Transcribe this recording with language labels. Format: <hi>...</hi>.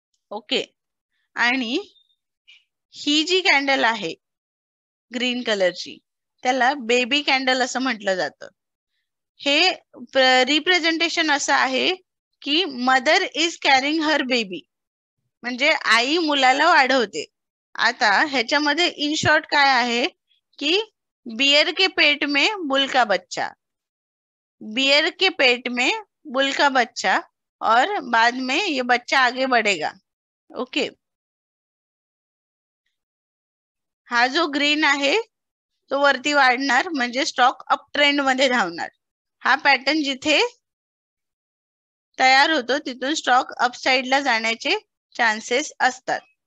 <mr>Okay, आणि ही जी candle आहे green कलरची त्याला बेबी कॅन्डल असं म्हटलं जातं. हे रिप्रेझेंटेशन असं आहे की</mr> <en>mother is carrying her baby,</en> <mr>म्हणजे आई मुलाला वाढवते. आता ह्याच्यामध्ये इन शॉर्ट काय आहे की</mr> <hi>बियर के पेट में बुल का बच्चा, बियर के पेट में बुल का बच्चा, और बाद में ये बच्चा आगे बढ़ेगा.</hi> <mr>ओके, हा जो ग्रीन आहे तो वरती वाढणार, म्हणजे स्टॉक अप ट्रेंड मध्ये धावणार. हा पॅटर्न जिथे तयार होतो तिथून स्टॉक अप साइडला जाण्याचे चान्सेस असतात.</mr>